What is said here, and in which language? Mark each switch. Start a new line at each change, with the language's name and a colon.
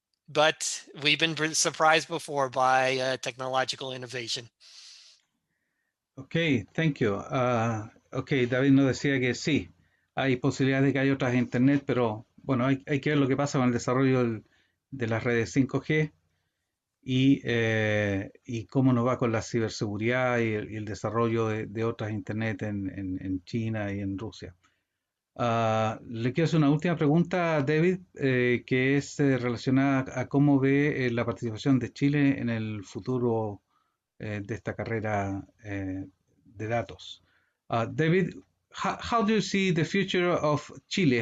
English: But we've been surprised before by technological innovation. Ok, thank you.
Spanish: Ok, David nos decía que sí, hay posibilidades de que haya otras internet, pero bueno, hay que ver lo que pasa con el desarrollo de las redes 5G y cómo nos va con la ciberseguridad y el desarrollo de otras internet en China y en Rusia. Le quiero hacer una última pregunta, David, que es relacionada a cómo ve la participación de Chile en el futuro de esta carrera de datos.
English: David, how do you see the future of Chile?